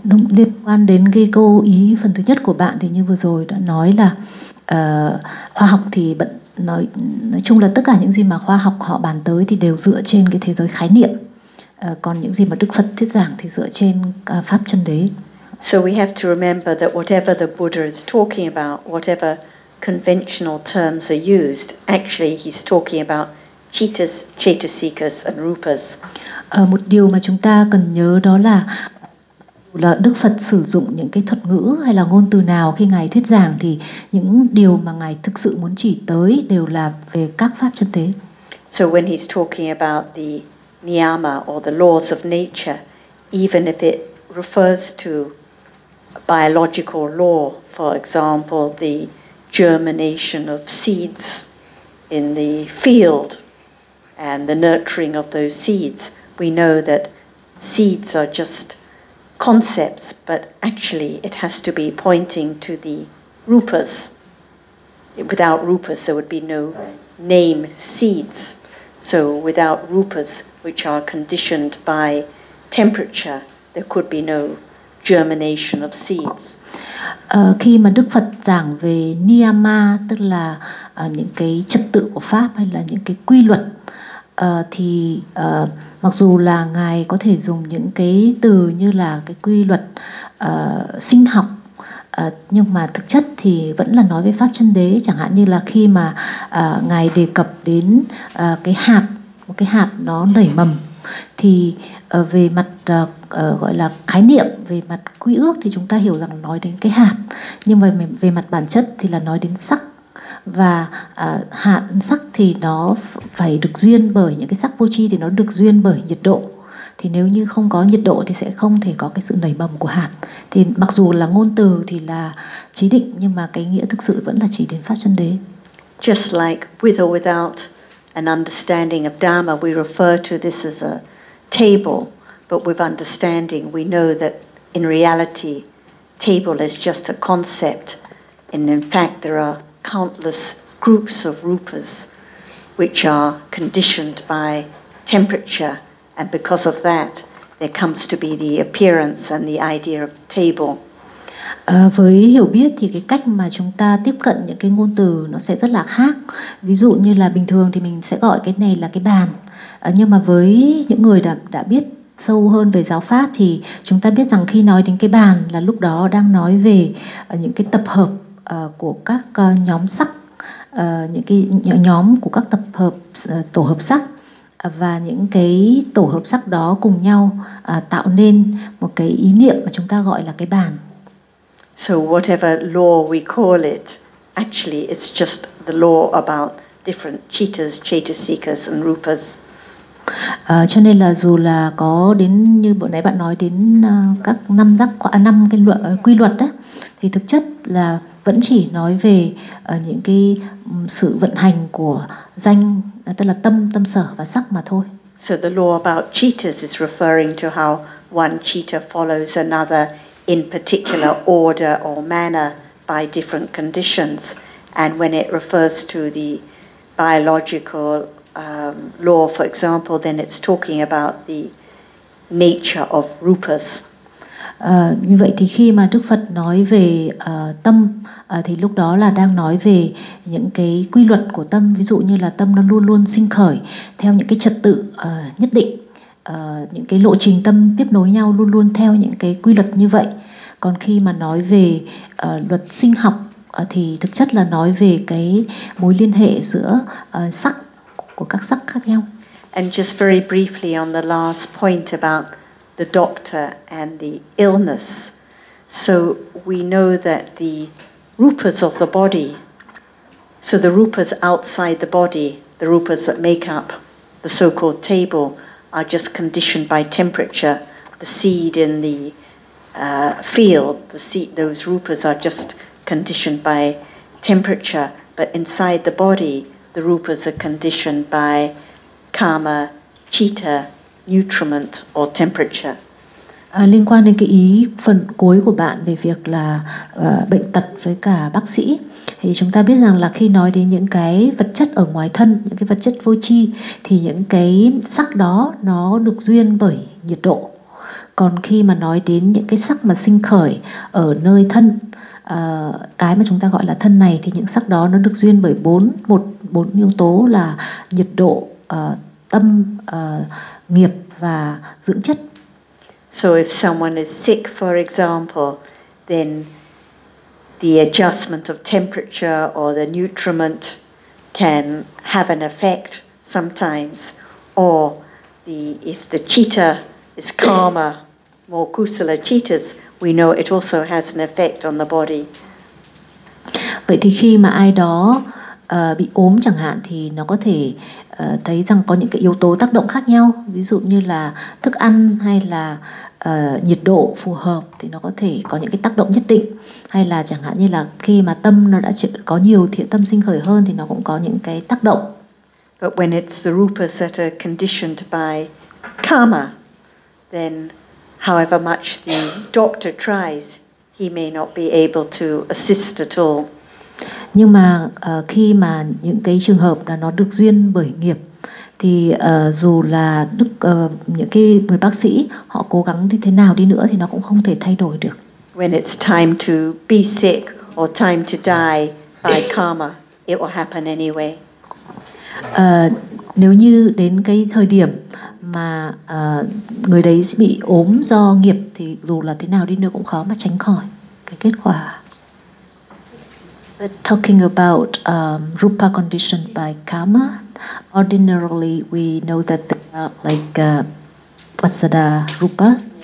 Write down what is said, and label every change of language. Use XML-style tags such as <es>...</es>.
<vi>Liên quan đến cái câu ý phần thứ nhất của bạn thì như vừa rồi đã nói là khoa học thì nói chung là tất cả những gì mà khoa học họ bàn tới thì đều dựa trên cái thế giới khái niệm, còn những gì mà Đức Phật thuyết giảng thì dựa trên pháp chân đế.</vi> <en>So we have to remember that whatever the Buddha is talking about, whatever conventional terms are used, actually he's talking about cittas, cetasikas and rupas.</en> <vi>Một điều mà chúng ta cần nhớ đó là Đức Phật sử dụng những cái thuật ngữ hay là ngôn từ nào khi ngài thuyết giảng thì những điều mà ngài thực sự muốn chỉ tới đều là về các pháp chân thế.</vi> <en>So when he's talking about the niyama or the laws of nature, even if it refers to biological law, for example, the germination of seeds in the field and the nurturing of those seeds, we know that seeds are just concepts, but actually it has to be pointing to the rupas. Without rupas, there would be no name seeds. So without rupas, which are conditioned by temperature, there could be no germination of seeds.</en> <vi>Khi mà Đức Phật giảng về niyama, tức là những cái trật tự của pháp hay là những cái quy luật, thì mặc dù là ngài có thể dùng những cái từ như là cái quy luật sinh học, nhưng mà thực chất thì vẫn là nói về pháp chân đế. Chẳng hạn như là khi mà ngài đề cập đến cái hạt, một cái hạt nó nảy mầm, thì về mặt gọi là khái niệm, về mặt quy ước thì chúng ta hiểu rằng nói đến cái hạt, nhưng mà về mặt bản chất thì là nói đến sắc. Và hạt sắc thì nó phải được duyên bởi những cái sắc vô tri, thì nó được duyên bởi nhiệt độ. Thì nếu như không có nhiệt độ thì sẽ không thể có cái sự nảy mầm của hạt. Thì mặc dù là ngôn từ thì là chỉ định, nhưng mà cái nghĩa thực sự vẫn là chỉ đến pháp chân đế.</vi> <en>Just like with or without an understanding of Dharma, we refer to this as a table, but with understanding we know that in reality table is just a concept, and in fact there are countless groups of rupas which are conditioned by temperature, and because of that there comes to be the appearance and the idea of table.</en> <vi>Với hiểu biết thì cái cách mà chúng ta tiếp cận những cái ngôn từ nó sẽ rất là khác. Ví dụ như là bình thường thì mình sẽ gọi cái này là cái bàn. Nhưng mà với những người đã biết sâu hơn về giáo pháp thì chúng ta biết rằng khi nói đến cái bàn là lúc đó đang nói về những cái tập hợp của các nhóm sắc, những cái nhóm của các tập hợp tổ hợp sắc, và những cái tổ hợp sắc đó cùng nhau tạo nên một cái ý niệm mà chúng ta gọi là cái bàn.</vi> <en>So whatever law we call it, actually it's just the law about different cittas, cetasikas and rupas.</en> <vi>Cho nên là dù là có đến như bữa nãy bạn nói đến các năm giác quan, năm cái luật, quy luật đó, thì thực chất là vẫn chỉ nói về những cái sự vận hành của danh, tức là tâm, tâm sở và sắc mà thôi.</vi> <en>So the law about cheetahs is referring to how one cheetah follows another in particular order or manner by different conditions, and when it refers to the biological law, for example, then it's talking about the nature of rupas.</en> <vi>Như vậy thì khi mà Đức Phật nói về tâm, thì lúc đó là đang nói về những cái quy luật của tâm. Ví dụ như là tâm nó luôn luôn sinh khởi theo những cái trật tự nhất định, những cái lộ trình tâm tiếp nối nhau luôn luôn theo những cái quy luật như vậy. Còn khi mà nói về luật sinh học, thì thực chất là nói về cái mối liên hệ giữa sắc, của các sắc khác nhau.</vi> <en>And just very briefly on the last point about the doctor and the illness. So we know that the rupas of the body, so the rupas outside the body, the rupas that make up the so-called table, are just conditioned by temperature. The seed in the field, the seed, those rupas are just conditioned by temperature. But inside the body, the rupas are conditioned by karma, citta, nutriment or temperature.</en> <vi>Liên quan đến cái ý phần cuối của bạn về việc là bệnh tật với cả bác sĩ, thì chúng ta biết rằng là khi nói đến những cái vật chất ở ngoài thân, những cái vật chất vô chi, thì những cái sắc đó nó được duyên bởi nhiệt độ. Còn khi mà nói đến những cái sắc mà sinh khởi ở nơi thân, cái mà chúng ta gọi là thân này, thì những sắc đó nó được duyên bởi bốn yếu tố là nhiệt độ, tâm, nghiệp và dưỡng chất.</vi> <en>So if someone is sick, for example, then the adjustment of temperature or the nutriment can have an effect sometimes. Or the if the citta is calmer, more kusala cittas, we know it also has an effect on the body.</en> <vi>Vậy thì khi mà ai đó bị ốm chẳng hạn, thì nó có thể thấy rằng có những cái yếu tố tác động khác nhau, ví dụ như là thức ăn hay là nhiệt độ phù hợp, thì nó có thể có những cái tác động nhất định. Hay là chẳng hạn như là khi mà tâm nó đã có nhiều thiện tâm sinh khởi hơn, thì nó cũng có những cái tác động.</vi> <en>But when it's the rupas that are conditioned by karma, then however much the doctor tries, he may not be able to assist at all.</en> <vi>Nhưng mà khi mà những cái trường hợp là nó được duyên bởi nghiệp thì dù là đức những cái người bác sĩ họ cố gắng như thế nào đi nữa thì nó cũng không thể thay đổi được.</vi> <en>When it's time to be sick or time to die by karma, it will happen anyway.</en> <vi>Nếu như đến cái thời điểm mà người đấy bị ốm do nghiệp thì dù là thế nào đi nữa cũng khó mà tránh khỏi cái kết quả.</vi> <en>But talking about rupa condition by karma, ordinarily we know that they are like pasada rupa.</en>